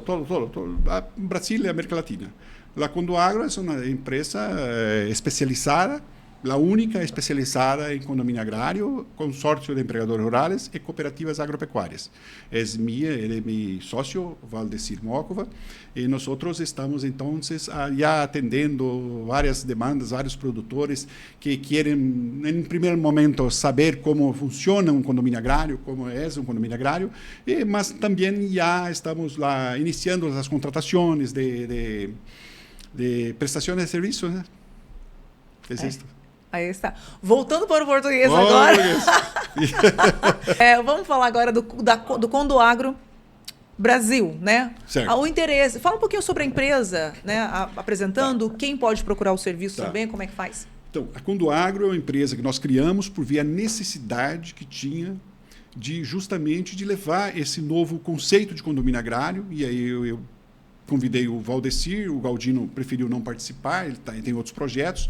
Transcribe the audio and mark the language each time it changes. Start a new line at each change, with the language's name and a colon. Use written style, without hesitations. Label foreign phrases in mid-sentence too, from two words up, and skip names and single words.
Spanish: Brasil y América Latina. La Condoagro es una empresa especializada, la única especializada en
Portuguese: condomínio agrário,
Spanish: consorcio de empregadores rurales y cooperativas agropecuarias. Es mía, él es mi socio, Valdecir Mócova, y nosotros estamos entonces ya atendiendo varias demandas, varios productores que quieren, en primer momento, saber cómo funciona un
Portuguese: condomínio agrário,
Spanish: cómo es un
Portuguese: condomínio agrário,
Spanish: mas también ya estamos iniciando las contrataciones de
Portuguese: prestações de serviços, né?
Spanish: Es esto.
Portuguese: Aí está. Voltando para o português agora. Vamos falar agora do Condoagro Brasil, né? Certo. O interesse. Fala um pouquinho sobre a empresa, né? Apresentando quem pode procurar o serviço também, como é que faz? Então, a Condoagro é uma empresa que nós criamos por ver a necessidade que tinha justamente de levar esse novo conceito de condomínio agrário, e aí eu convidei o Valdecir, o Galdino preferiu não participar, ele tem outros projetos.